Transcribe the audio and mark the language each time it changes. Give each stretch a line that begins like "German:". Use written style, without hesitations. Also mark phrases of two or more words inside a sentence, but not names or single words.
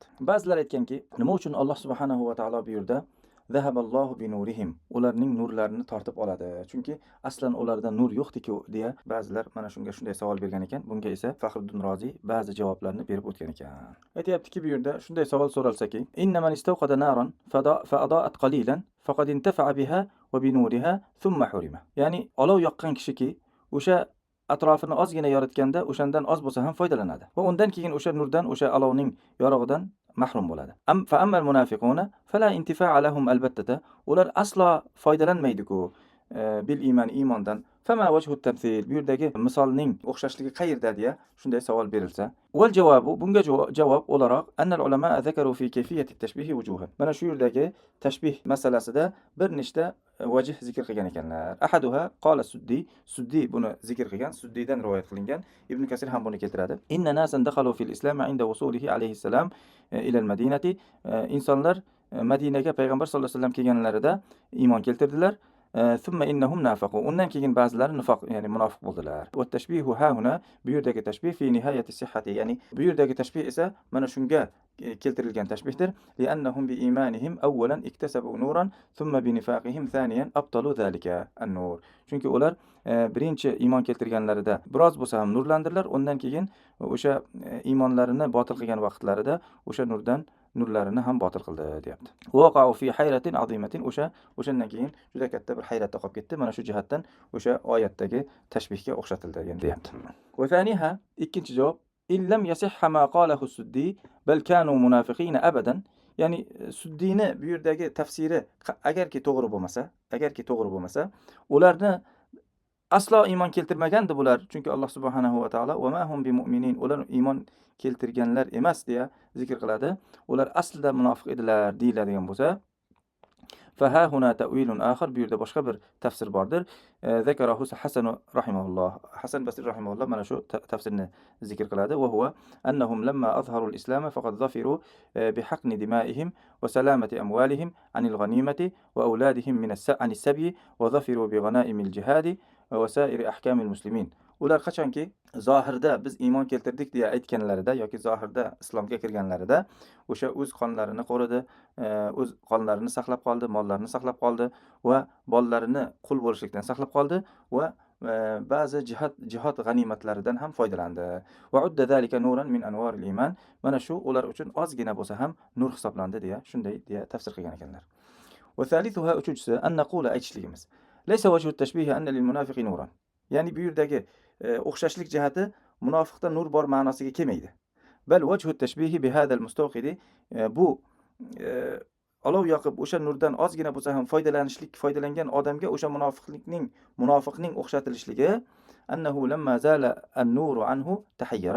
Uzbek: Ba'zilar aytganki, nima uchun Alloh
Arabic: سبحانه وتعالى
Uzbek: bu yerda
Arabic: ذهب الله بنورهم,
Uzbek: ularning nurlarini tortib oladi? Chunki aslan ularda nur yo'qdi-ku deya ba'zilar mana shunga shunday savol bergan ekan. Bunga esa Faxriddin Rozi ba'zi javoblarni berib o'tgan ekan. Aytayaptiki, bu yerda shunday savol so'ralsaki,
Arabic: إن من استوقد نارا فأضاءت قليلا فقد انتفع بها وبنورها ثم حرم.
Uzbek: Ya'ni olov yoqqan kishiki o'sha atrofini ozgina yoritganda o'shandan oz bo'lsa ham foydalanadi va undan keyin o'sha nurdan, o'sha olovning yorug'idan mahrum bo'ladi.
Arabic: فأما المنافقون فلا انتفاع لهم
Uzbek: albatta, ular aslo foydalanmaydi-ku
Arabic: بالإيمان, iymondan. فما وجه التمثيل,
Uzbek: bu yerdagi misolning o'xshashligi qayerda deya shunday savol berilsa,
Arabic: والجواب,
Uzbek: bunga javob o'laroq
Arabic: أن العلماء ذكروا في كيفية التشبيه وجوها.
Uzbek: Mana shu yerdagi tashbih masalasida bir nechta vajh zikr qilgan ekanlar.
Arabic: أحدها قال
Uzbek: Suddi buni zikr qilgan, Suddidan rivoyat qilingan. Ibn Kasir ham buni keltiradi.
Arabic: إن ناسا دخلوا في الإسلام عند وصوله عليه السلام إلى المدينة.
Uzbek: Insonlar Madinaga payg'ambar
Arabic: صلى الله عليه وسلم
Uzbek: kelganlarida iymon keltirdilar.
Arabic: ثم إنهم نافقوا.
Uzbek: Undan keyin ba'zilari nifoq, ya'ni munofiq bo'ldilar.
Arabic: والتشبيه هاهنا,
Uzbek: bu yerdagi tashbih
Arabic: في نهاية الصحة,
Uzbek: ya'ni bu yerdagi tashbih esa mana shunga keltirilgan tashbihdir.
Arabic: لأنهم بإيمانهم أولا اكتسبوا نورا ثم بنفاقهم ثانيا أبطلوا ذلك النور.
Uzbek: Chunki ular birinchi iymon keltirganlarida biroz bo'lsa ham nurlandilar, undan keyin o'sha iymonlarini botil qilgan vaqtlarida o'sha nurlarini ham botil qildi deyapti.
Arabic: وقعوا في حيرة عظيمة,
Uzbek: o'shandan keyin juda katta bir hayratda qolib ketdi. Mana shu jihatdan o'sha oyatdagi tashbihga o'xshatildi deyapti.
Arabic: وثانيها,
Uzbek: ikkinchi javob,
Arabic: إن لم يصح ما قاله السدي بل كانوا منافقين أبدا.
Uzbek: Ya'ni Suddini bu yerdagi tafsiri agarki to'g'ri bo'lmasa, ularni aslo iymon keltirmagandi bular. Chunki Alloh
Arabic: سبحانه وتعالى وما هم بمؤمنين,
Uzbek: ular iymon keltirganlar emas deya zikr qiladi. Ular aslida munofiq edilar deyiladigan bo'lsa,
Arabic: فها هنا تأويل آخر،
Uzbek: bu yerda boshqa bir tafsir bordir. Zakarahu Hasan rahimahulloh. Hasan Basri rahimahulloh mana shu tafsirni zikr qiladi.
Arabic: وهو أنهم لما أظهروا الإسلام فقد ظفروا بحقن دمائهم وسلامة أموالهم عن الغنيمة وأولادهم من السبي وظفروا بغنائم الجهاد وسائر أحكام المسلمين.
Uzbek: Ular qachonki zohirda biz iymon keltirdik deya aytganlarida yoki zohirda islomga kirganlarida o'sha o'z qonlarini qo'ridi, o'z qonlarini saqlab qoldi, mollarini saqlab qoldi va bolalarini qul bo'lishlikdan saqlab qoldi va ba'zi jihad g'animatlaridan ham foydalandi.
Arabic: وعد ذلك نورا من أنوار الإيمان.
Uzbek: Mana shu ular uchun ozgina bo'lsa ham nur hisoblandi deya shunday deya tafsir qilgan ekanlar.
Arabic: وثالثها, uchinchisi, أن نقول, aytishligimiz. ليس وجه التشبيه أن للمنافق نورا.
Uzbek: Ya'ni bu yerdagi o'xshashlik jihati munofiqda nur bor ma'nosiga kelmaydi.
Arabic: بل وجه التشبيه بهذا المستوقد,
Uzbek: bu olov yoqib o'sha nurdan ozgina bo'lsa ham foydalangan odamga o'sha munofiqning o'xshatilishligi
Arabic: أنه لما زال النور عنه تحير.